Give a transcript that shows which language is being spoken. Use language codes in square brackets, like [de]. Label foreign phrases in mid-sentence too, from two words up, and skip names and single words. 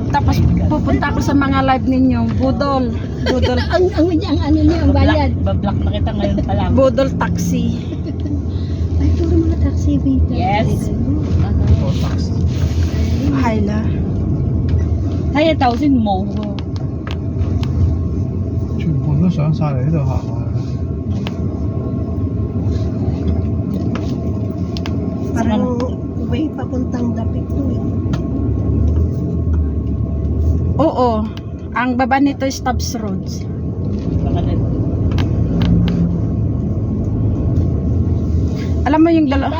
[tl] Tapos pupunta ako sa mga live ninyo. Budol. Budol. ang ano niya, ang bayad. Bablock na kita ngayon pa lang. Budol taxi. Ay, puro mga taxi dito. [en] Yes. Hayla. [tl] Kaya 1,000 mo. [yue] 全部都上晒嚟呢度行啊！ [tl] Parang way papuntang Dapit to eh. Oo. Ang baba nito is Stubbs Roads. Baka na. Alam mo yung dalawa.